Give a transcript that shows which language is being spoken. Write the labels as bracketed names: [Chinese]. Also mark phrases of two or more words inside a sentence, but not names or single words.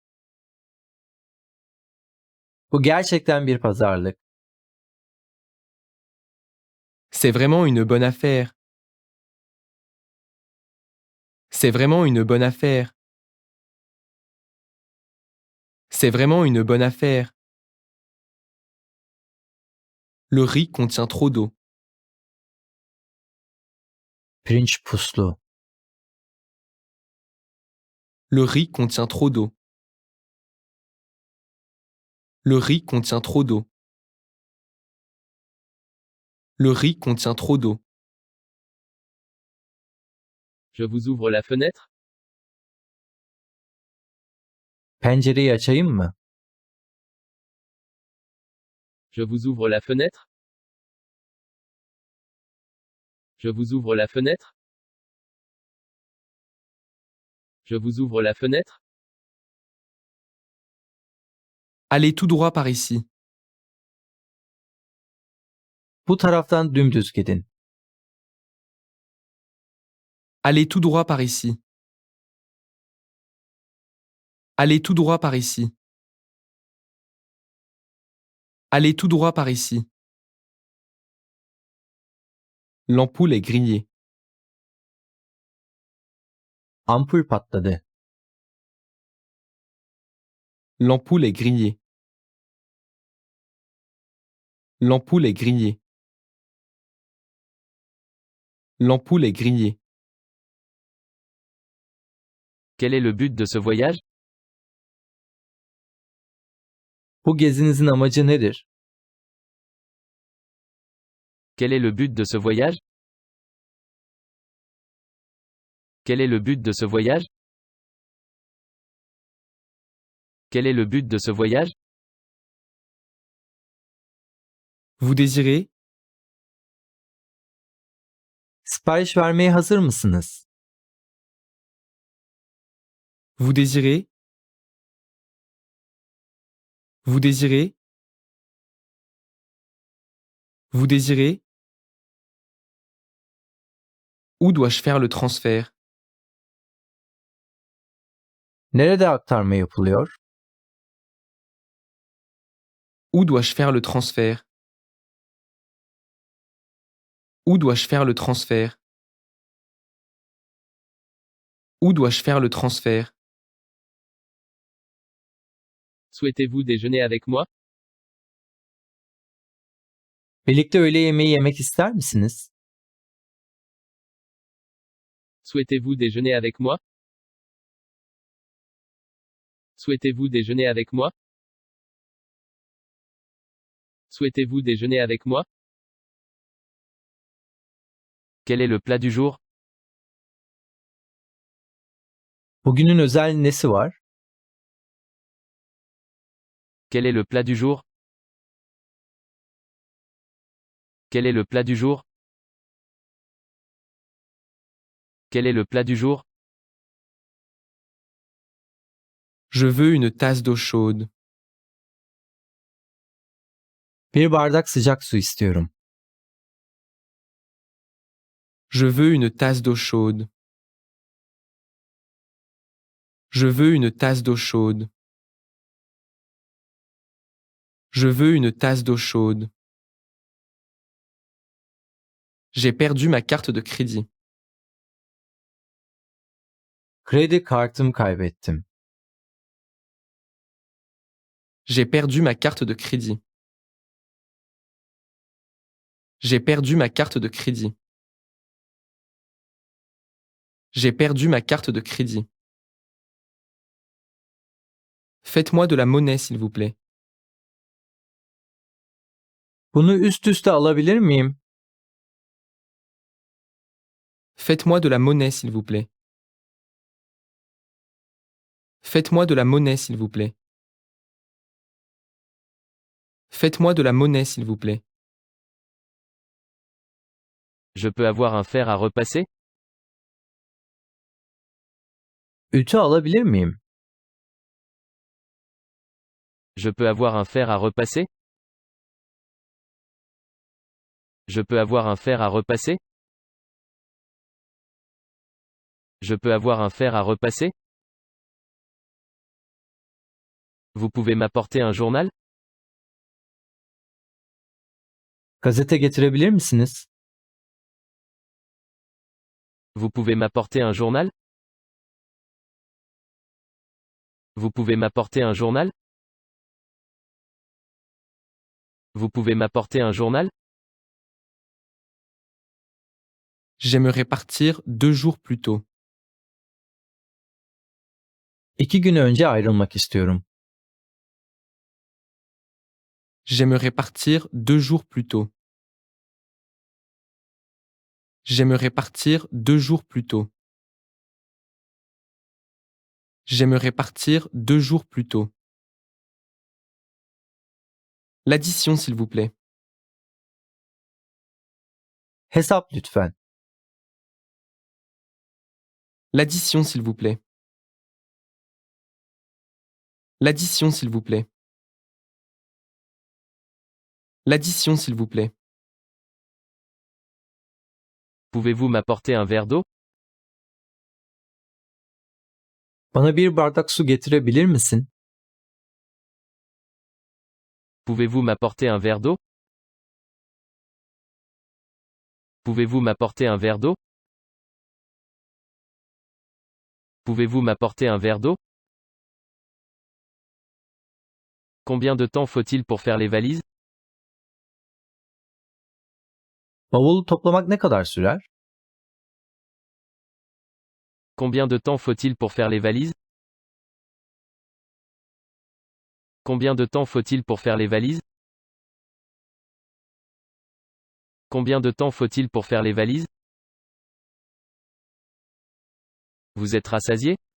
[Turkish] Bu gerçekten bir pazarlık. [French] C'est vraiment une bonne affaire. C'est vraiment une bonne affaire. C'est vraiment une bonne affaire. Le riz contient trop d'eau. [Turkish] Pirinç puslu. [French] Le riz contient trop d'eau. Le riz contient trop d'eau. Le riz contient trop d'eau. Je vous ouvre la fenêtre? [Turkish] Pencereyi açayım mı? [French] Je vous ouvre la fenêtre? Je vous ouvre la fenêtre? Je vous ouvre la fenêtre? Allez tout droit par ici. [Turkish] Bu taraftan dümdüz gidin. [French] Allez tout droit par ici. Allez tout droit par ici. Allez tout droit par ici. L'ampoule est grillée. [Turkish] Ampul patladı. [French] L'ampoule est grillée. L'ampoule est grillée. L'ampoule est grillée. Quel est le but de ce voyage? [Turkish] Bu gezinizin amacı nedir? [French] Quel est le but de ce voyage? Quel est le but de ce voyage? Quel est le but de ce voyage? Vous désirez? [Turkish] Sipariş vermeye hazır mısınız? [French] Vous désirez? Vous désirez? Vous désirez? Où dois-je faire le transfert? [Turkish] Nerede aktarma yapılıyor? [French] Où dois-je faire le transfert? Où dois-je faire le transfert? Où dois-je faire le transfert? Souhaitez-vous déjeuner avec moi? [Turkish] Birlikte öğle yemeği yemek ister misiniz? [French] Souhaitez-vous déjeuner avec moi? Souhaitez-vous déjeuner avec moi? Souhaitez-vous déjeuner avec moi? Quel est le plat du jour? [Turkish] Bugünün özel nesi var? [French] Quel est le plat du jour? Quel est le plat du jour? Quel est le plat du jour? Je veux une tasse d'eau chaude. [Turkish] Bir bardak sıcak su istiyorum. [French] Je veux une tasse d'eau chaude. Je veux une tasse d'eau chaude. Je veux une tasse d'eau chaude. J'ai perdu ma carte de crédit. [Turkish] Kredi kartımı kaybettim. [French] J'ai perdu ma carte de crédit. J'ai perdu ma carte de crédit. J'ai perdu ma carte de crédit. Faites-moi de la monnaie, s'il vous plaît. [Turkish] Bunu üst üste alabilir miyim? [French] Faites-moi de la monnaie, s'il vous plaît. Faites-moi de la monnaie, s'il vous plaît. Faites-moi de la monnaie, s'il vous plaît. Je peux avoir un fer à repasser? [Turkish] Ütü alabilir miyim? [French] Je peux avoir un fer à repasser? Je peux avoir un fer à repasser? Je peux avoir un fer à repasser? Vous pouvez m'apporter un journal? [Turkish] Gazete getirebilir misiniz? [French] Vous pouvez m'apporter un journal? Vous pouvez m'apporter un journal? Vous pouvez m'apporter un journal? J'aimerais partir 2 jours plus tôt. [Turkish] 2 gün önce ayrılmak istiyorum. [French] J'aimerais partir 2 jours plus tôt. J'aimerais partir 2 jours plus tôt. J'aimerais partir 2 jours plus tôt. L'addition, s'il vous plaît. [Turkish] Hesap lütfen. [French] L'addition, s'il vous plaît. L'addition, s'il vous plaît. L'addition, s'il vous plaît. Pouvez-vous m'apporter un verre d'eau? [Turkish] Bana bir bardak su getirebilir misin? [French] Pouvez-vous m'apporter un verre d'eau? Pouvez-vous m'apporter un verre d'eau? Pouvez-vous m'apporter un verre d'eau? Combien de temps faut-il pour faire les valises? [Turkish] Bavulu toplamak ne kadar sürer? [French] Combien de temps faut-il pour faire les valises? Combien de temps faut-il pour faire les valises? Combien de temps faut-il pour faire les valises? Vous êtes rassasié?